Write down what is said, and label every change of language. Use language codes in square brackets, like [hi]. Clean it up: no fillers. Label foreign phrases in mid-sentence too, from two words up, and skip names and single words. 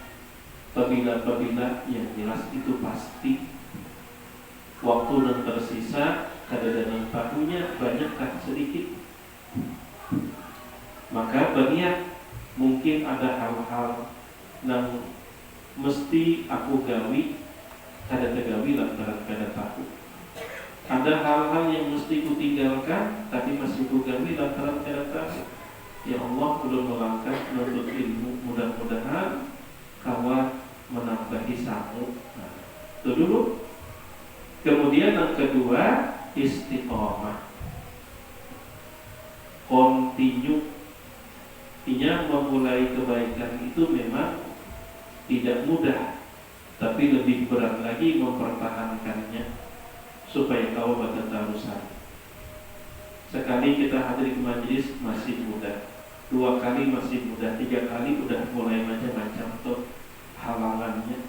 [id] Apabila yang jelas itu pasti. Waktu yang tersisa kadang-kadang tahunya banyak sedikit. Maka berniat, mungkin ada hal-hal yang mesti aku gawi, [bjn] kada tergawi lantaran kada tahu. Ada hal-hal yang mesti ku tinggalkan, tapi masih ku gawi lantaran kada tahu. [id] Ya Allah, belum melangkah menuntut ilmu, mudah-mudahan kawan menambahi sangu. Itu dulu. Kemudian yang kedua, istiqomah, continue. Artinya memulai kebaikan itu memang tidak mudah, tapi lebih berat lagi mempertahankannya supaya kau berterusan. Sekali kita hadir ke majelis masih mudah, 2 kali masih mudah, 3 kali udah mulai macam-macam tuh halangannya.